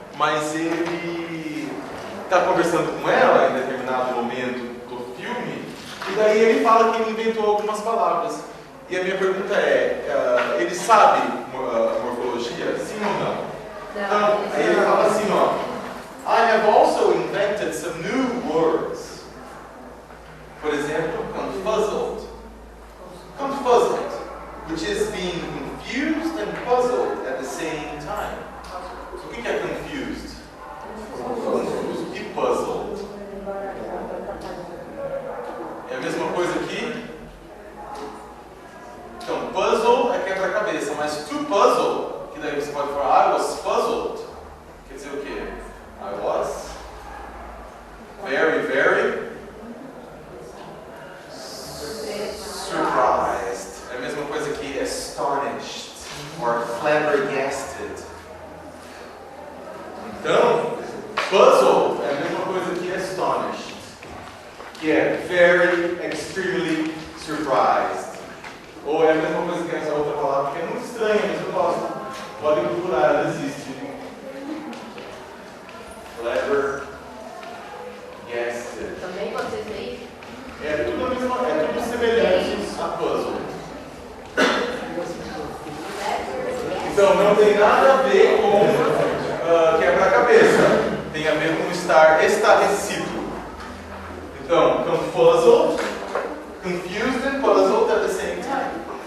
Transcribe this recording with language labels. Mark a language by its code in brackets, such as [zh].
[pt] Mas ele está conversando com ela em determinado momento do filme, e daí ele fala que ele inventou algumas palavras. E a minha pergunta é, ele sabe morfologia? Sim ou não? Então, aí ele fala assim, ó, [en] I have also invented some new words. [pt] Por exemplo, [en] confuzzled. Confuzzled, which is being confused and puzzled at the same time. [pt] O que é confused? Confused e puzzled. É a mesma coisa aqui? Então, puzzle é quebra-cabeça, mas to puzzle, que daí você pode falar, [en] I was puzzled. [pt] Quer dizer o quê? [en] I was very, very surprised. [pt] É a mesma coisa que astonished or flabbergasted. Então, puzzle é a mesma coisa que astonished, que é [en] very, extremely surprised. [pt] Ou é a mesma coisa que essa outra palavra, que é muito estranha, mas eu gosto. Podem procurar, ela existe. Flabbergasted. Também vocês veem? É tudo semelhante a puzzle. Então não tem nada a ver com quebra-cabeça. Tem a ver com estar estarrecido. [en] Então, confuzzled, confused and puzzled at the same time.